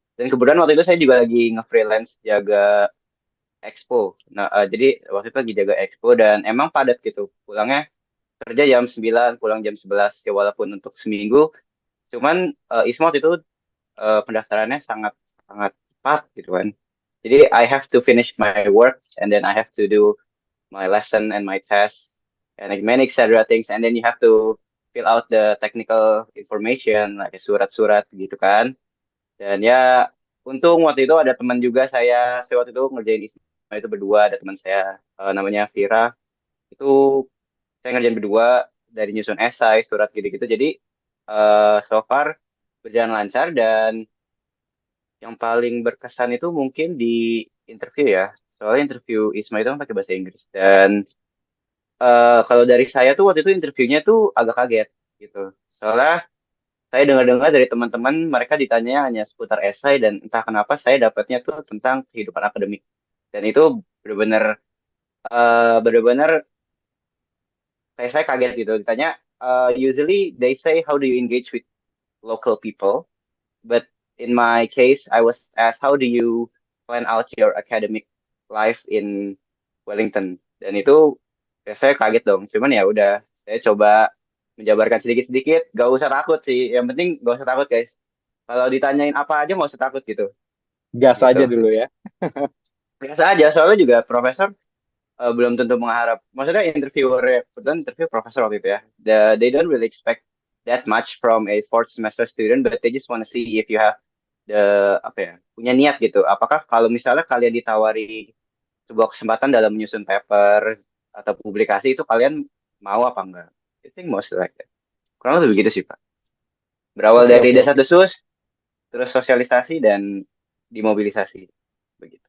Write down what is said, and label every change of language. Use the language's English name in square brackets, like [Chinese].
[Indonesian] Dan kebetulan waktu itu saya juga lagi nge-freelance jaga expo. Nah, jadi waktu itu lagi jaga expo dan emang padat gitu. Pulangnya kerja jam 9, pulang jam 11. Ya walaupun untuk seminggu, cuman ISMA waktu itu pendaftarannya sangat sangat cepat gitu kan. [English] Jadi I have to finish my work and then I have to do my lesson and my test and like many etc things and then you have to fill out the technical information like [Indonesian] surat-surat gitu kan. Dan ya untung waktu itu ada teman juga saya waktu itu ngerjain ISMA itu berdua ada teman saya namanya Vira itu saya ngerjain berdua dari nyusun esai surat gitu-gitu jadi so far berjalan lancar dan yang paling berkesan itu mungkin di interview ya. Soalnya interview ISMA itu kan pakai bahasa Inggris. Dan kalau dari saya tuh waktu itu interviewnya tuh agak kaget gitu. Soalnya saya dengar-dengar dari teman-teman mereka ditanya hanya seputar esai dan entah kenapa saya dapatnya tuh tentang kehidupan akademik. Dan itu benar-benar benar-benar saya kaget gitu ditanya. [English] Usually they say how do you engage with local people, but in my case I was asked how do you plan out your academic life in Wellington, [Indonesian] dan itu ya saya kaget dong. Cuman ya udah, saya coba menjabarkan sedikit-sedikit. Gak usah takut sih, yang penting gak usah takut guys. Kalau ditanyain apa aja nggak usah takut gitu. Gas Gitu. aja dulu ya. Biasa aja, soalnya juga profesor belum tentu mengharap. Maksudnya interviewer, kebetulan interview profesor waktu itu ya. [English] They don't really expect that much from a fourth semester student, but they just want to see if you have the [Indonesian] apa ya, punya niat gitu. Apakah kalau misalnya kalian ditawari sebuah kesempatan dalam menyusun paper atau publikasi, itu kalian mau apa enggak? [English] I think most like that. [Indonesian] Kurang lebih begitu sih Pak. Berawal Oke, dari oke, oke. desas-desus, terus sosialisasi dan dimobilisasi. Begitu.